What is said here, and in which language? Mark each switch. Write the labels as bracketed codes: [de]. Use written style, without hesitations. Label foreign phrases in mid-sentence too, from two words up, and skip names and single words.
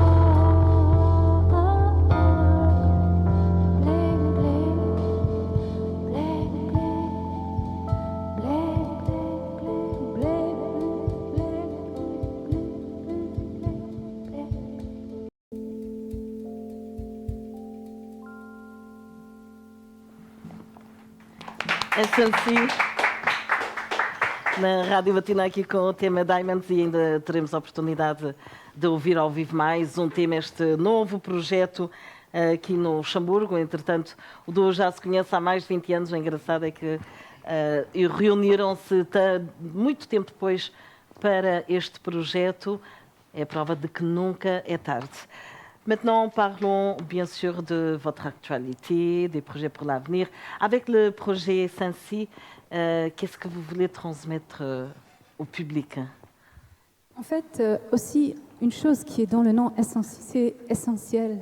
[en] Bling, bling, bling, bling, bling, bling, bling, bling, bling. [pt] Essency, na Rádio Matina aqui com o tema Diamonds, e ainda teremos a oportunidade de ouvir ao vivo mais um tema, este novo projeto aqui no Luxemburgo. Entretanto, o duo já se conhece há mais de 20 anos. O engraçado é que reuniram-se muito tempo depois para este projeto. É prova de que nunca é tarde. [fr] Maintenant, parlons bien sûr de votre actualité, des projets pour l'avenir. Avec le projet Essency, qu'est-ce que vous voulez transmettre au public? En fait, aussi, une chose qui est dans le nom c'est essentiel.